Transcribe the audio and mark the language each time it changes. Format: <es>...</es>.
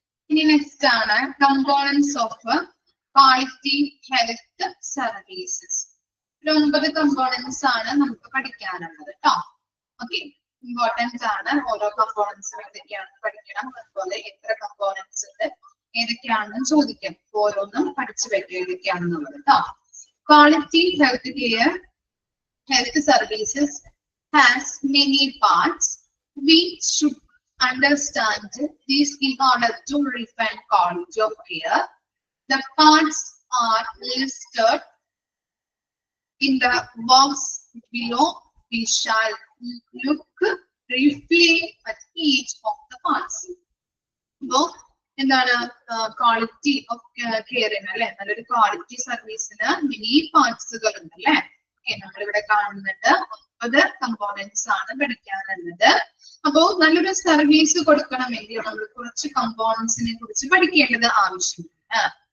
<ml>ഇനി നെക്സ്റ്റ് ആണ് components of quality health services. 9 components ആണ് നമുക്ക് പഠിക്കാനുള്ളത് കേട്ടോ. ഓക്കെ, ഇമ്പോർട്ടൻസ് ആണ്. ഓരോ കമ്പോണൻസും ഏതൊക്കെയാണെന്ന് പഠിക്കണം. അതുപോലെ എത്ര കമ്പോണൻസ് ഉണ്ട്, ഏതൊക്കെയാണെന്ന് ചോദിക്കാം. ഓരോന്നും പഠിച്ചു വെക്കുക ഏതൊക്കെയാണെന്നുള്ളത് കേട്ടോ.</ml> <en>Quality health care health services has many parts. We should understand this in order to refine quality of care. The parts are listed in the box below. We shall look briefly at each of the parts. So,</en> <ml>എന്താണ് quality of കെയറിന് അല്ലെ, നല്ലൊരു quality സർവീസിന് many പാർട്സുകൾ ഉണ്ട് അല്ലെ. നമ്മളിവിടെ കാണുന്നുണ്ട് 9 components ആണ് പഠിക്കാനുള്ളത്. അപ്പോ നല്ലൊരു സർവീസ് കൊടുക്കണമെങ്കിൽ നമ്മൾ കുറച്ച് കമ്പോണൻസിനെ കുറിച്ച് പഠിക്കേണ്ടത് ആവശ്യമാണ്.</ml>